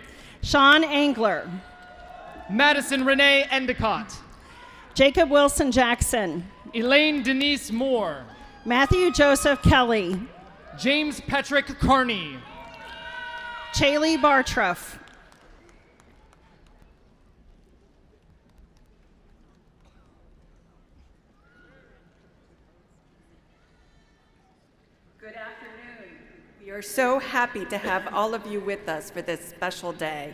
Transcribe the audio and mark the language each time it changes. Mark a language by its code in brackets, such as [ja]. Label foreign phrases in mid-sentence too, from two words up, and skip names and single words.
[en] Sean Angler, Madison Renee Endicott, Jacob Wilson Jackson, Elaine Denise Moore, Matthew Joseph Kelly, James Patrick Carney, Chaley Bartruff, Good afternoon. We are so happy to have all of you with us for this special day.